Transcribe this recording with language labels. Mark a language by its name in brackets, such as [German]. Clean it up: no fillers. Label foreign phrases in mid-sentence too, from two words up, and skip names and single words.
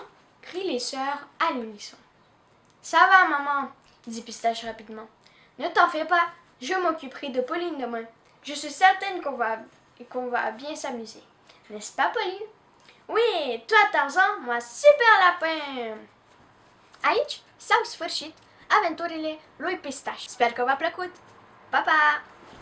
[French] Crient les sœurs à l'unisson. Ça va, maman, dit Pistache rapidement. Ne t'en fais pas, je m'occuperai de Pauline demain. Je suis certaine qu'on va bien s'amuser. N'est-ce pas, Pauline? Oui, toi Tarzan, moi Super Lapin! [Romanian] Aici s-au sfârșit aventurile lui Pistache. Sper că v-a plăcut! Pa, pa!